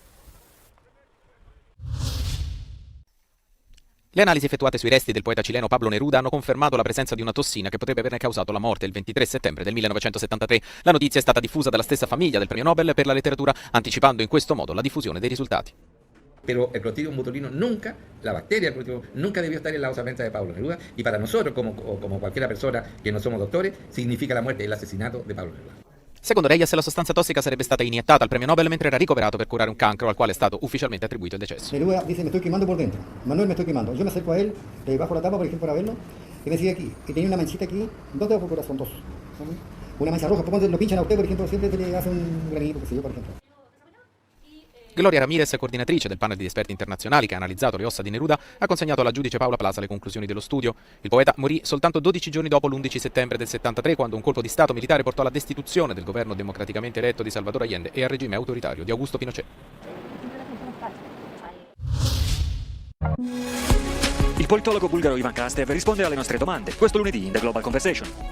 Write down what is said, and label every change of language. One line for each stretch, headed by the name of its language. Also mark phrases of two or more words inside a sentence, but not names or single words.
Italian: Le analisi effettuate sui resti del poeta cileno Pablo Neruda hanno confermato la presenza di una tossina che potrebbe averne causato la morte il 23 settembre del 1973. La notizia è stata diffusa dalla stessa famiglia del premio Nobel per la letteratura, anticipando in questo modo la diffusione dei risultati.
Spanish: Pero el Clostridium botulinum nunca, la bacteria del Clostridium nunca debió estar en la osamenta de Pablo Neruda, y para nosotros, como cualquiera persona que no somos doctores, significa la muerte, el asesinato de Pablo Neruda.
Italian: Secondo Reyes, la sostanza tossica sarebbe stata iniettata al premio Nobel mentre era ricoverato per curare un cancro al quale è stato ufficialmente attribuito il decesso.
Spanish: Neruda dice: me estoy quemando por dentro. Manuel, me estoy quemando. Yo me acerco a él, le bajo la tapa, por ejemplo, para verlo, y me sigue aquí. Y tenía una manchita aquí, dos dedos por corazón, dos. Una mancha roja, cuando lo pinchan a usted, por ejemplo, siempre se le hace un granito, qué sé yo, por ejemplo.
Italian: Gloria Ramirez, coordinatrice del panel di esperti internazionali che ha analizzato le ossa di Neruda, ha consegnato alla giudice Paola Plaza le conclusioni dello studio. Il poeta morì soltanto 12 giorni dopo l'11 settembre del 73, quando un colpo di stato militare portò alla destituzione del governo democraticamente eletto di Salvador Allende e al regime autoritario di Augusto Pinochet. Il politologo bulgaro Ivan Krastev risponde alle nostre domande questo lunedì in The Global Conversation.